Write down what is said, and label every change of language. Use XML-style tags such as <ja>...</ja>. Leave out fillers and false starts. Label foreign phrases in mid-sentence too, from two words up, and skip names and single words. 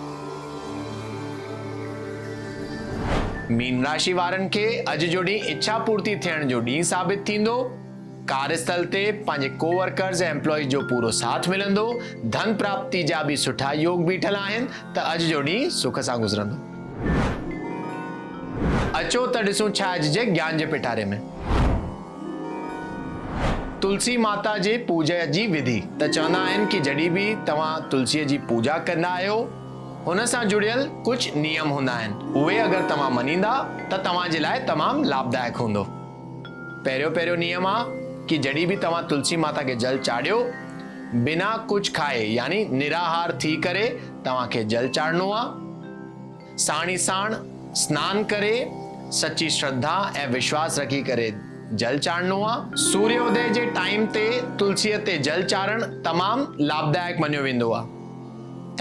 <sd>मीन राशि वारनि खे अॼु जो ॾींहुं इच्छा पूर्ति थियण जो ॾींहुं साबित थींदो। कार्यस्थल ते पंहिंजे कोवर्कर्स ऐं एम्प्लॉइज जो पूरो साथ मिलंदो। धन प्राप्ति जा भी सुठा योग बीठल आहिनि, त अॼु जो ॾींहुं सुख सां गुज़रंदो। अचो त ॾिसूं छा अॼु जे ज्ञान जे पिटारे में। तुलसी माता जे पूजा जी विधि। त चवंदा आहिनि कि जॾहिं भी तव्हां तुलसीअ जी पूजा कंदा आहियो हुन सां जुड़ियल कुछ नियम हूंदा आहिनि, उहे अगरि तव्हां मञींदा त तव्हां जे लाइ तमामु लाभदायक हूंदो। पहिरियों नियम आहे कि जॾहिं बि तव्हां तुलसी माता खे जल चाढ़ियो, बिना कुछ खाए यानी निराहार थी करे तव्हांखे जल चाढ़नो आहे। साण ई साण स्नान करे सची श्रद्धा ऐं विश्वास रखी करे जल चाढ़नो आहे। सूर्योदय जे टाइम ते तुलसीअ ते जल चाढ़ण तमामु लाभदायक मञियो वेंदो आहे।</sd>